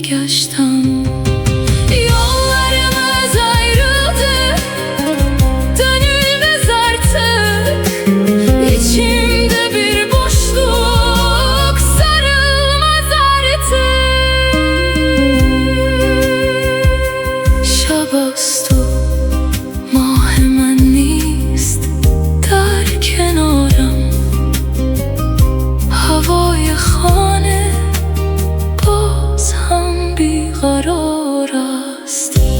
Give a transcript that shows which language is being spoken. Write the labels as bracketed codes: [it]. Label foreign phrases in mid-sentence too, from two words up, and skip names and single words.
[fa] گشتم. [tr] Yollarımız ayrıldı, dönülmez artık. İçimde bir boşluk sarılmaz artık. [fa] شبست و ماه من نیست در کنارم. هوای خانه باز هم بیقرار است.